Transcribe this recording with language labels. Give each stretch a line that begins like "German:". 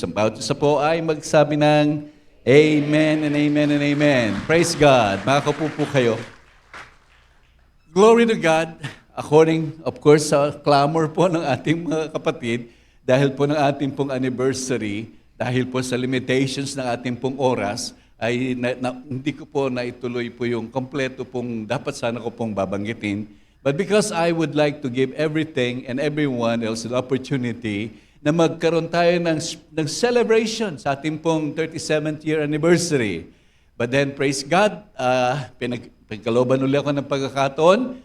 Filipino: Ang bawat isa po ay magsabi ng Amen and Amen and Amen.
English: Praise God.
Filipino: Makakaupo po kayo.
English: Glory to God. According, of course,
Filipino: sa clamor po ng ating mga kapatid, dahil po ng ating pong anniversary, dahil po sa limitations ng ating pong oras, ay hindi ko po naituloy po yung kompleto pong dapat sana ko pong babanggitin.
English: But because I would like to give everything and everyone else the opportunity
Filipino: na magkaroon tayo ng celebration sa ating pong 37th year anniversary.
English: But then, praise God,
Filipino: pinagkalooban ulit ako ng pagkakataon.